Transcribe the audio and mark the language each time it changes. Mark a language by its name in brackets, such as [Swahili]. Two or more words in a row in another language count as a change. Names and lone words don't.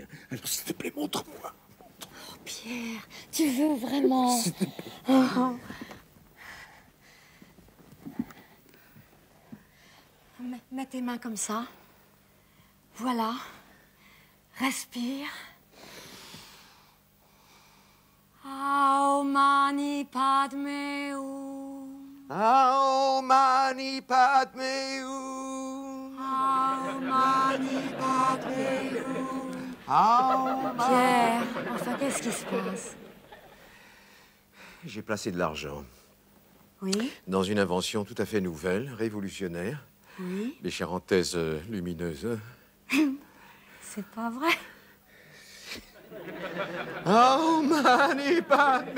[French] Alors, s'il te plaît, montre-moi. Oh, Pierre, tu veux vraiment... S'il te plaît. Oh. Mets tes mains comme ça. Voilà. Respire. [Sanskrit] Aum mani padme hum. Aum mani padme hum. Aum mani padme hum. Aum mani... [French] Pierre, enfin, qu'est-ce qui se passe? J'ai placé de l'argent Oui? dans une invention tout à fait nouvelle, révolutionnaire. Oui? Les charentaises lumineuses. C'est pas vrai. [Sanskrit] Oh, mani padme